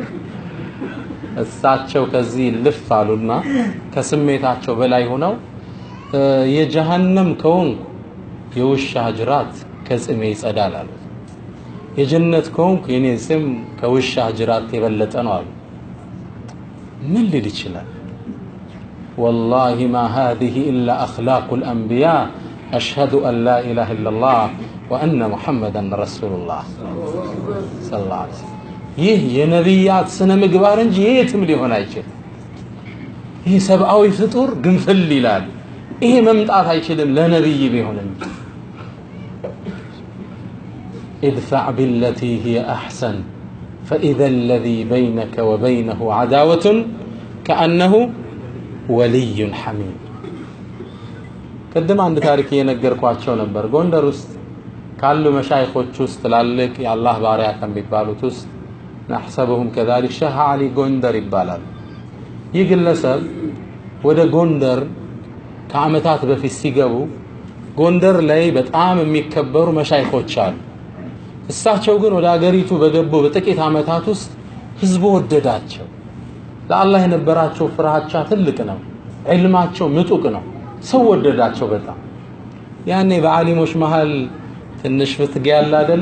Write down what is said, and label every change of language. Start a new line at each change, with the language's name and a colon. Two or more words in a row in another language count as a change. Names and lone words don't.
Amharic: እሳቸው ከዚህ ልፍ አሉና ከስሜታቸው በላይ ሆነው የጀሃነም ከሆንኩ የውሻ ጅራት ከጽሜ ይጸዳል አሉ። የጀነት ከሆንኩ የኔ ስም ከውሻ ጅራት የበለጠ ነው አሉ። ምን ሊል ይችላል?
Arabic: والله ما هذه إلا أخلاق الأنبياء أشهد أن لا إله إلا الله وأن محمدا رسول الله صلى الله عليه وسلم
Amharic: ይህ የነቢያት ስነ ምግባር እንጂ የትም ሊሆን አይችልም። ይህ ሰብአዊ ፍጡር ግንፍል ይላል። ይሄ መምጣት አይችልም ለነብይ ቢሆንም
Arabic: ادفع بالتي هي أحسن فإذا الذي بينك وبينه عداوة كأنه ولي حميم قدم عند تاريخ
Amharic: የነገርኳቸው ነበር ጎንደር ውስጥ ካሉ መሻይኾች ውስጥ ትላልቅ የአላህ ባሪያ ከሚባሉት ውስጥ
Arabic: نحسبهم كذلك
Amharic: ሸህ አሊ ጎንደር ይባላል። ይህ ግለሰብ ወደ ጎንደር ከዓመታት በፊት ሲገቡ ጎንደር ላይ በጣም የሚከበሩ መሻይኾች አሉ። እሳቸው ግን ወደ አገሪቱ በገቡ በጥቂት ዓመታት ውስጥ ህዝቡ ወደዳቸው። ለአላህ የነበራቸው ፍርሃቻ ትልቅ ነው። ዒልማቸው ምጡቅ ነው። ሰው ወደዳቸው በጣም። ያኔ በዓሊሞች መሃል ትንሽ ፍትግ ያለ አይደለ?